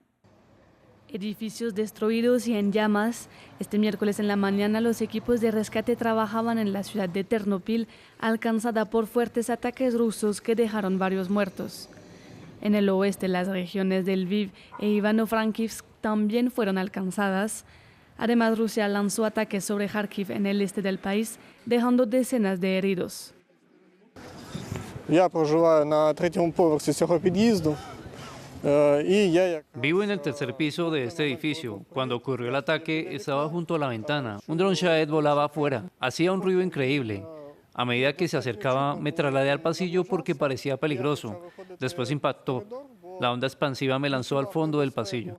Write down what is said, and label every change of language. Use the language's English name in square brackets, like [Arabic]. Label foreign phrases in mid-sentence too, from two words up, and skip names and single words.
[Spanish] Edificios destruidos y en llamas. Este miércoles en la mañana los equipos de rescate trabajaban en la ciudad de Ternopil, alcanzada por fuertes ataques rusos que dejaron varios muertos. En el oeste, las regiones de Lviv e Ivano-Frankivsk también fueron alcanzadas. Además, Rusia lanzó ataques sobre Kharkiv en el este del país, dejando decenas de heridos. [Ukrainian] Я проживаю на 3-му поверсі цього під'їзду. [Spanish] Vivo en el tercer piso de este edificio. Cuando ocurrió el ataque, estaba junto a la ventana. Un dron Shahed volaba afuera. Hacía un ruido increíble. A medida que se acercaba, me trasladé al pasillo porque parecía peligroso. Después impactó. La onda expansiva me lanzó al fondo del pasillo.